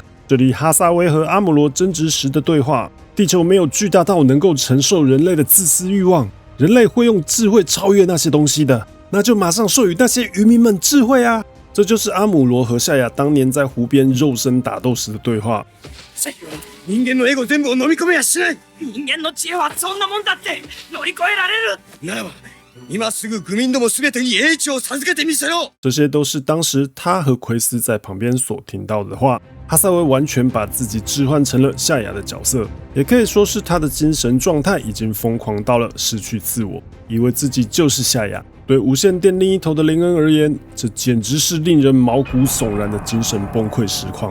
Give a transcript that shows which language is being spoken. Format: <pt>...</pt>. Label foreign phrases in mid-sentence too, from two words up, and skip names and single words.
<zh>这里哈萨威和阿姆罗争执时的对话：地球没有巨大到能够承受人类的自私欲望，人类会用智慧超越那些东西的，那就马上授予那些渔民们智慧啊！这就是阿姆罗和夏亚当年在湖边肉身打斗时的对话。</zh> <ja>人間のエゴ全部を飲み込めやしない。人間の知恵はそんなもんだって乗り越えられる。ならば今すぐ愚民どもすべてに英知を授けてみせよ。</ja> <zh>这些都是当时他和奎斯在旁边所听到的话。哈萨威完全把自己置换成了夏亚的角色，也可以说是他的精神状态已经疯狂到了失去自我，以为自己就是夏亚。对无线电另一头的林恩而言，这简直是令人毛骨悚然的精神崩溃实况。</zh>